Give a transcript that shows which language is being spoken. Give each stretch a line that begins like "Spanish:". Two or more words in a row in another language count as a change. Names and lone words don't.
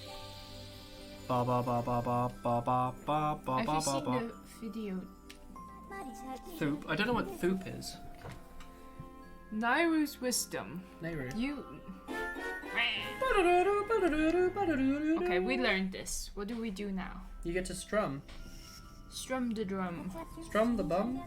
English: Ba ba ba ba ba ba ba ba ba Have ba you ba seen ba. the video Thoop. I don't know what Thoop is. Nairu's wisdom. Nehru. You. Okay, we learned this. What do we do now? You get to strum. Strum the drum. Strum the bum.